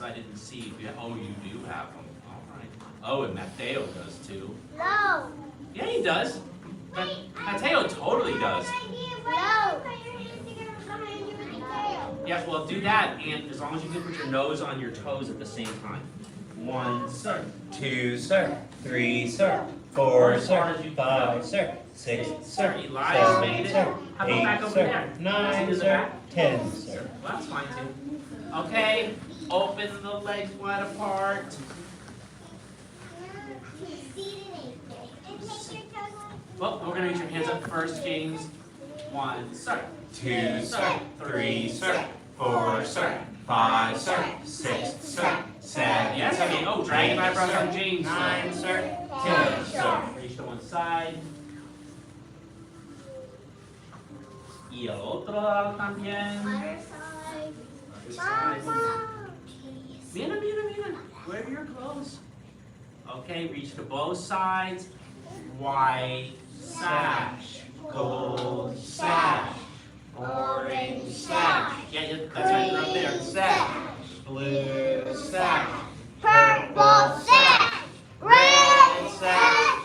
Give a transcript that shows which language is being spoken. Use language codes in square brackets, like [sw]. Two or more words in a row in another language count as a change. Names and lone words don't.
[en] I didn't see if you. Oh, you do have them. All right. Oh, and Mateo does too. No. Yeah, he does. Mateo totally does. Yes, well, do that, and as long as you can put your nose on your toes at the same time. 1 sir. 2 sir, 3 sir, 4 sir, 5 sir, 6 sir, Elias made 7 it. sir, How about back 8 over sir, there? 9 In the sir, back? 10 sir. Well, that's fine too. Okay, open the legs wide apart. Well, we're gonna reach your hands up first, James. 1 sir. 2 sir, 3 sir, 4 sir, 5 sir, 6 sir, 7 Yes, I mean, oh, dragon eyebrows on James. 9 sir, 10 10 sir. sir. Reach to one side. [es] Y el otro lado también. Mira, mira, mira. [en] Wear your clothes. Okay, reach to both sides. White sash, gold sash, orange sash. Yeah, that's right, you're up there. Sash, blue sash, Purple sash, red sash,